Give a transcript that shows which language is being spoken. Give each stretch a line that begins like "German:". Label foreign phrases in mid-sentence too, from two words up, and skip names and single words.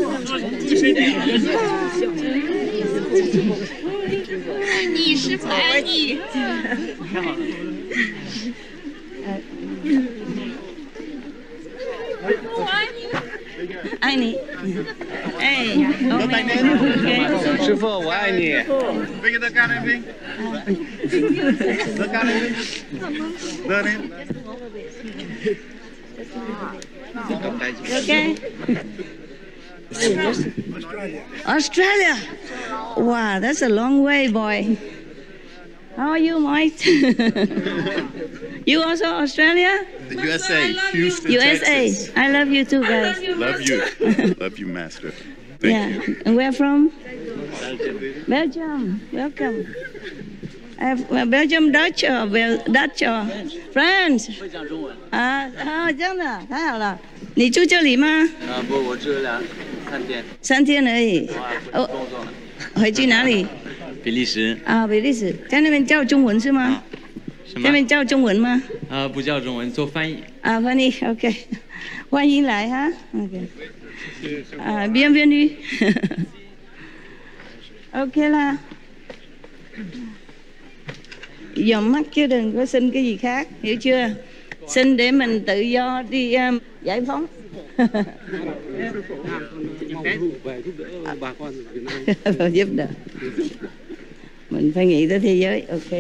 Chinese: 爱你，师傅爱你。我爱你。爱你。哎，师傅我爱你。
English: Okay. Australia. Wow, that's a long way, boy. How are you, Mike? You also Australia? The USA, Houston, USA. Texas. I love you too, guys. Love you. Love you, Master. Thank you. And where from? Belgium. Welcome. Belgium, Dutch or France?
Chinese: 会讲中文。这样的，太好了。你住这里吗？不，我住了3天。 3天而已。工作。回去哪里？比利时。比利时，在那边教中文是吗？什么？在那边教中文吗？不教中文，做翻译。翻译 ，OK。欢迎来哈 ，OK。bienvenue。OK 啦。
Vietnamese: Dòm mắt chứ đừng có xin cái gì khác, hiểu chưa? Xin để mình tự do đi giải phóng. Giúp đỡ. Mình phải nghĩ tới thế giới, ok.